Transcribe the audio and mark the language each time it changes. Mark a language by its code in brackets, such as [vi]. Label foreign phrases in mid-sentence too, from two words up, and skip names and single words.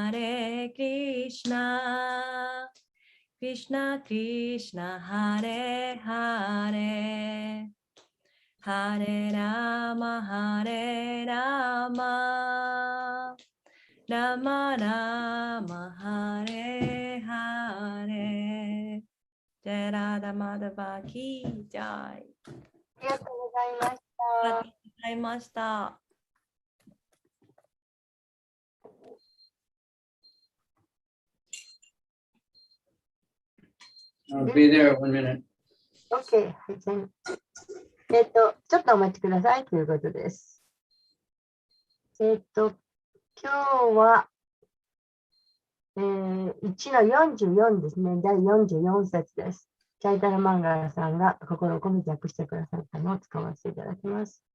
[sa] Krishna Krishna Hare Hare Hare Rama Rama Rama Hare Hare Jai Radha Madhava Ki Jai [ja] ありがとうございましありがとうた。ございました。 [en] I'll be there 1 minute. [ja] OK、はい、ちょっとお待ちくださいということです。今日は、1の44ですね。第44節です。チャイタラマンガラさんが心を込めて訳してくださったのを使わせていただきます。